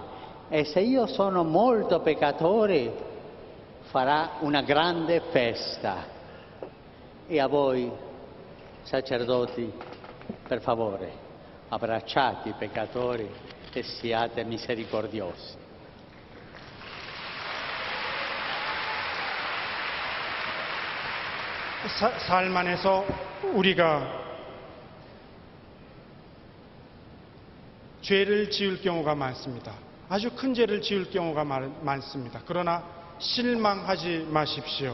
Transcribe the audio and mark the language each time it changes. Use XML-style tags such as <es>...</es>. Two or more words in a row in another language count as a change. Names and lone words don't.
<it>E se io sono molto peccatore, farà una grande festa. E a voi, sacerdoti, per favore, abbracciate i peccatori e siate misericordiosi.</it> <ko>삶 안에서 우리가 죄를 지을 경우가 많습니다. 아주 큰 죄를 지을 경우가 많습니다. 그러나 실망하지 마십시오.</ko>